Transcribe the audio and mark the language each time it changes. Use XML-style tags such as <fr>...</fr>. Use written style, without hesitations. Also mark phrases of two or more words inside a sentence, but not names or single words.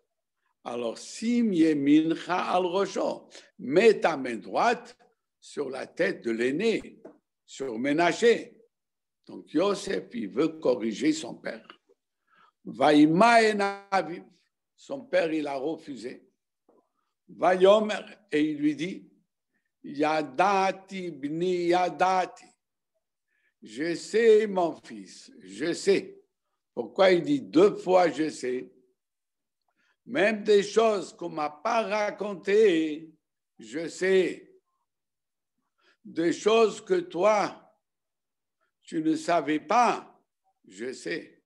<fr>Alors,</fr> <he>שים ימינך על ראשו,</he> <fr>mets ta main droite sur la tête de l'aîné, sur Ménaché. Donc, Yosef, il veut corriger son père.</fr> <he>וימאן אביו,</he> <fr>son père, il a refusé. Vayomer, et il lui dit,</fr> <he>ידעתי בני ידעתי.</he> <fr>Je sais, mon fils, je sais. Pourquoi il dit 2 fois je sais? Même des choses qu'on ne m'a pas racontées, je sais. Des choses que toi, tu ne savais pas, je sais.</fr>